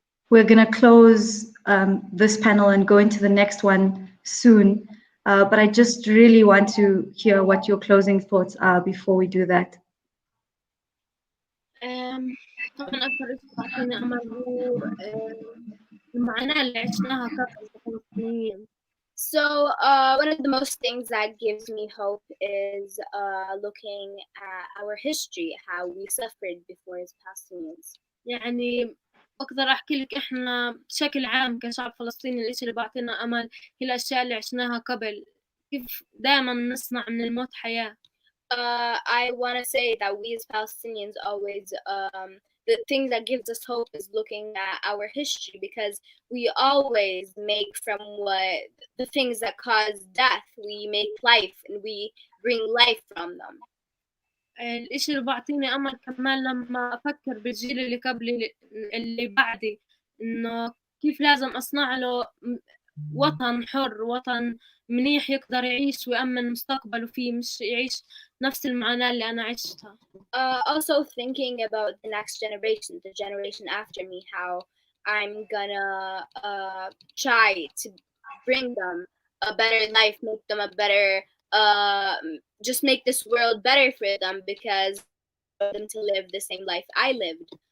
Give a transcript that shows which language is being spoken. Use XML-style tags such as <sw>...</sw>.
<en>We're gonna close this panel and go into the next one soon. But I just really want to hear what your closing thoughts are before we do that.</en> <ar>طبعا أكثر تعطيني أمل هو المعاناة اللي عشناها كفلسطينيين.</ar> <en>So one of the most things that gives me hope is looking at our history, how we suffered before as Palestinians.</en> <ar>يعني أقدر أحكي لك إحنا بشكل عام كشعب فلسطيني الإشي اللي بعطينا أمل هي الأشياء اللي عشناها قبل، كيف دائما نصنع من الموت حياة.</ar> <en>I want to say that we as Palestinians always, the thing that gives us hope is looking at our history, because we always make from the things that cause death, we make life and we bring life from them.</en> <ar>الإشي اللي بعطيني أمل كمان لما أفكر بالجيل اللي قبلي اللي بعدي، إنه كيف لازم أصنع له وطن حر، وطن منيح يقدر يعيش ويأمن مستقبله فيه، مش يعيش نفس المعاناة اللي أنا عشتها.</ar> <en>Also thinking about the next generation, the generation after me, how I'm gonna try to bring them a better life, make them a better, just make this world better for them, because I want them to live the same life I lived.</en>